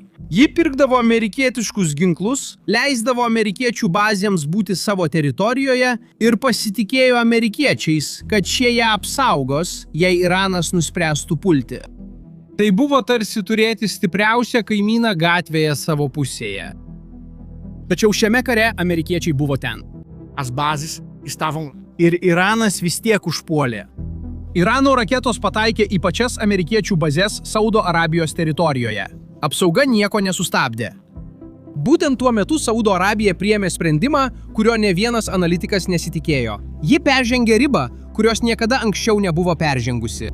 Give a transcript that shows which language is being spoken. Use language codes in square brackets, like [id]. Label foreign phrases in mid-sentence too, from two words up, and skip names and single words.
[lt] Ji pirkdavo amerikietiškus ginklus, leisdavo amerikiečių bazėms būti savo teritorijoje ir pasitikėjo amerikiečiais, kad šie ją apsaugos, jei Iranas nuspręstų pulti. Tai buvo tarsi turėti stipriausią kaimyną gatvėje savo pusėje. Tačiau šiame kare amerikiečiai buvo ten. [pt] As bases estavam. [lt] Ir Iranas vis tiek užpuolė. Irano raketos pataikė į pačias amerikiečių bazes Saudo Arabijos teritorijoje. Apsauga nieko nesustabdė. Būtent tuo metu Saudo Arabija priėmė sprendimą, kurio ne vienas analitikas nesitikėjo. Ji peržengė ribą, kurios niekada anksčiau nebuvo peržengusi.